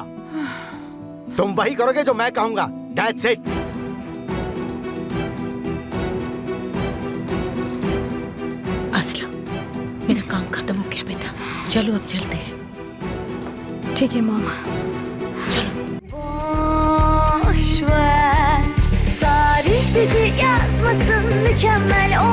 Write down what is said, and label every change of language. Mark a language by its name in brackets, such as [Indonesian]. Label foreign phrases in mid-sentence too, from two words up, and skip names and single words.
[Hindi] तुम वही करोगे जो मैं कहूंगा। [English] That's it। [Hindi] असलू, मेरा काम खत्म हो गया बेटा, चलो अब चलते हैं। ठीक है मॉम। [Turkish] Boş ver, tarih bizi yazmasın, mükemmel